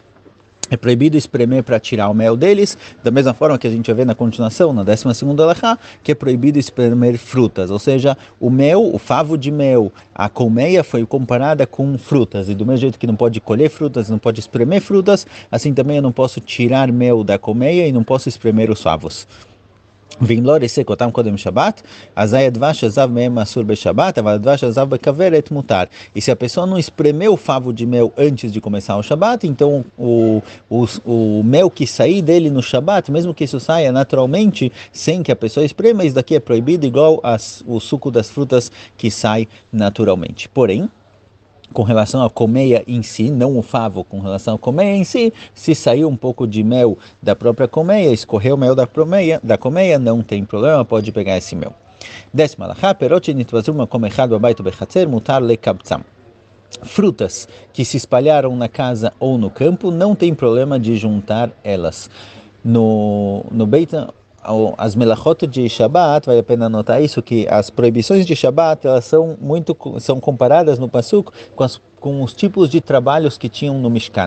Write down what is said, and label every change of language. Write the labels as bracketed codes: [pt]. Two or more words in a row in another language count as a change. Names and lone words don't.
[pt] É proibido espremer para tirar o mel deles, da mesma forma que a gente vai ver na continuação, na 12ª alahá, que é proibido espremer frutas, ou seja, o mel, o favo de mel, a colmeia foi comparada com frutas, e do mesmo jeito que não pode colher frutas, não pode espremer frutas, assim também eu não posso tirar mel da colmeia e não posso espremer os favos. [he] ואם לא ריסק אותם קודם שבת, אזי הדבש הזב מהם אסור בשבת, אבל הדבש הזב בכוורת מותר. [pt] E se a pessoa não espremeu o favo de mel antes de começar o Shabat, então o mel que sair dele no Shabat, mesmo que isso saia naturalmente, sem que a pessoa esprema, isso daqui é proibido, igual o suco das frutas que sai naturalmente. Porém, com relação à colmeia em si, não o favo, com relação à colmeia em si, se saiu um pouco de mel da própria colmeia, escorreu o mel da colmeia, não tem problema, pode pegar esse mel. 10ª alahá, [he] פירות נתפזרו מקום אחד בבית ובחצר מותר לקבצם. [pt] Frutas que se espalharam na casa ou no campo, não tem problema de juntar elas. No Beit as melachot de Shabbat, vale a pena anotar isso, que as proibições de Shabbat, elas são comparadas no Pasuk com os tipos de trabalhos que tinham no Mishkan.